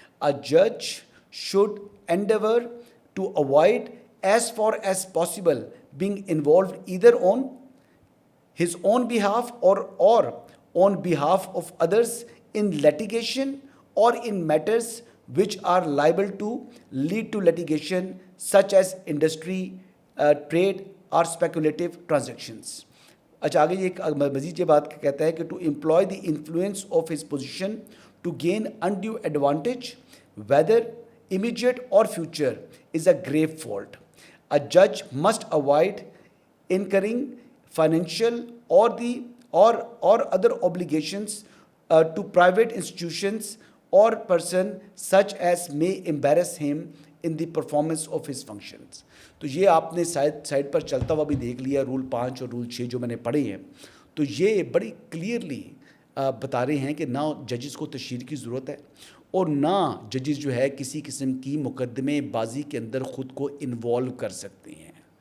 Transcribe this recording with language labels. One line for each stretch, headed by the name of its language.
English: A judge should endeavor to avoid as far as possible being involved either on his own behalf or on behalf of others in litigation or in matters which are liable to lead to litigation such as industry, trade or speculative transactions.
Urdu: اچھا آگے یہ مزید یہ بات کہتا ہے کہ
English: To employ the influence of his position to gain undue advantage whether immediate or future is a grave fault. A judge must avoid incurring financial or other obligations to private institutions or person such as may embarrass him in the performance of his functions.
Urdu: تو یہ آپ نے side پر چلتا ہوا بھی دیکھ لیا role 5 اور رول 6 جو میں نے پڑھے ہیں، تو یہ بڑی کلیئرلی بتا رہے ہیں کہ نہ ججز کو تشہیر کی ضرورت ہے اور نہ ججز جو ہے کسی قسم کی مقدمے بازی کے اندر خود کو انوالو کر سکتے ہیں.